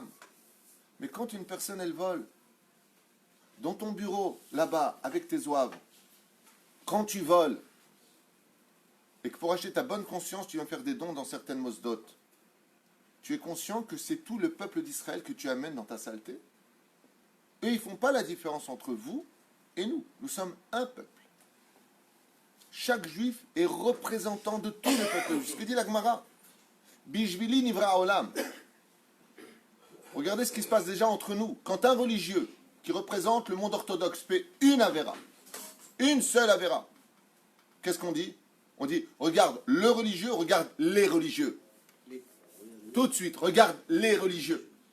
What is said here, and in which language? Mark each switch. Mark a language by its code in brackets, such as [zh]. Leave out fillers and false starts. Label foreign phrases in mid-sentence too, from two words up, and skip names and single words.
[fr] Mais quand une personne elle vole, dans ton bureau, là-bas, avec tes oeuvres, quand tu voles, et que pour acheter ta bonne conscience, tu vas faire des dons dans certaines mosdot, tu es conscient que c'est tout le peuple d'Israël que tu amènes dans ta saleté? Eux, ils ne font pas la différence entre vous et nous. Nous sommes un peuple. Chaque juif est représentant de tout le peuple. Ce que dit la Gemara. [he] בשבילי נברא עולם. [fr] Regardez ce qui se passe déjà entre nous. Quand un religieux qui représente le monde orthodoxe fait une avéra, une seule avéra, qu'est-ce qu'on dit? On dit, regarde le religieux, regarde les religieux. Tout de suite, regarde les religieux.